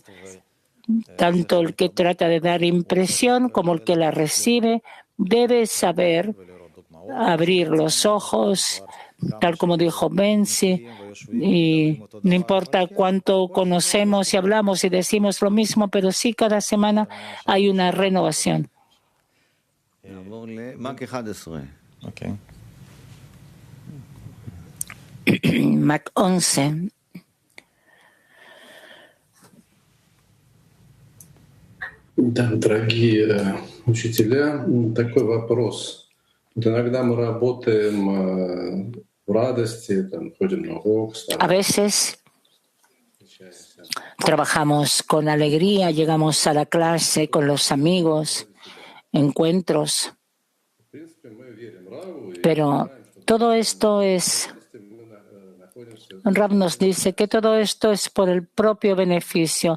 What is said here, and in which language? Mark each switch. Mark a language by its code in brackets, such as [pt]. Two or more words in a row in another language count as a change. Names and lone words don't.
[es] Tanto el que trata de dar impresión como el que la recibe debe saber abrir los ojos, tal como dijo Benzi, y no importa cuánto conocemos y hablamos y decimos lo mismo, pero sí cada semana hay una renovación. [en] Okay. Mac 11. [ru] Да, дорогие учителя, такой вопрос. Вот иногда мы работаем в радости, там, ходим на урок. [es] A veces trabajamos con alegría, llegamos a la clase con los amigos, encuentros, pero todo esto es Rav nos dice que todo esto es por el propio beneficio.